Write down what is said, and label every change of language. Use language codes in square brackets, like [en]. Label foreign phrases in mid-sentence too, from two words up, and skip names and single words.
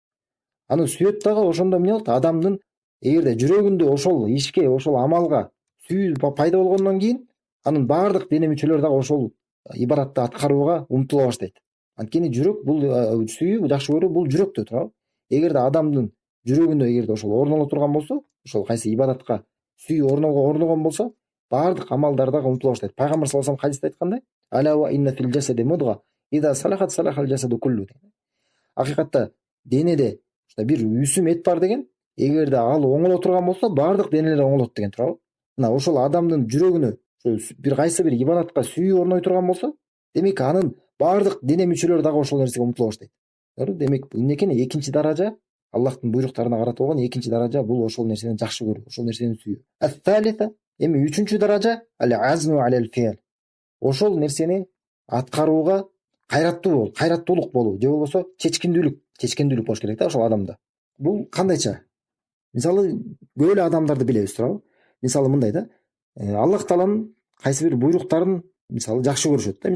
[ky] Аны сүйөт дагы, ошондо эмне болот? Адамдын эгерде жүрөгүндө ошол ишке, ошол амалга сүйүү пайда болгондон кийин, анын баардык дене мүчөлөрү дагы ошол ибадатты аткарууга умтула баштайт. Анткени жүрөк, бул сүйүү, жакшы көрүү, бул жүрөктө турабы? Эгерде адамдын жүрөгүндө эгерде ошол орноло турган болсо, ошол кайсы ибадатка сүйүү орногон болсо, баардык амалдар дагы умтула баштайт. [ar] Пайгамбар صلى الله عليه [ky] хадисте айткандай: [ar] "ألا وإن في الجسد مضغة إذا صلحت صلح الجسد كله." [ky] Акыйкатта денеде бир үсүм эт бар деген, эгерде ал оңоло турган болсо, баардык денелер оңолот деген, туурабы? Ошол адамдын жүрөгүнө бир кайсы бир ибадатка сүйүү орной турган болсо, демек анын баардык дене мүчөлөрү дагы ошол нерсеге умтула баштайт. Демек эмне экен? Экинчи даража, Аллахтын буйруктарына каратылган экинчи даража бул ошол нерсени жакшы көрүү, ошол нерсени сүйүү. Ат-талиса, эми үчүнчү даража [ar] العزم على الفعل. [ky] Ошол нерсени аткарууга кайраттуулук болуу, же болбосо чечкиндүүлүк болуш керек да ошол адамда. Бул кандайча? Мисалы көп эле адамдарды билебиз, туурабы? Мисалы мындай да, Аллах Тааланын кайсы бир буйруктарын мисалы жакшы көрүшөт да.